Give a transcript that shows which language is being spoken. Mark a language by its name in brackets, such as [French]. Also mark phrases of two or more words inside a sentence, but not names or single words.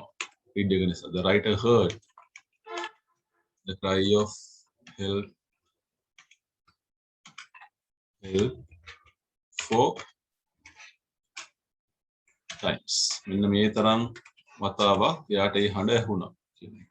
[Sinhala] read එක නිසා. [English] The writer heard the cry of help four times. [Sinhala] මෙන්න මේ තරම් වතාවක් එයාට ඒ හඬ ඇහුණා කියන එක.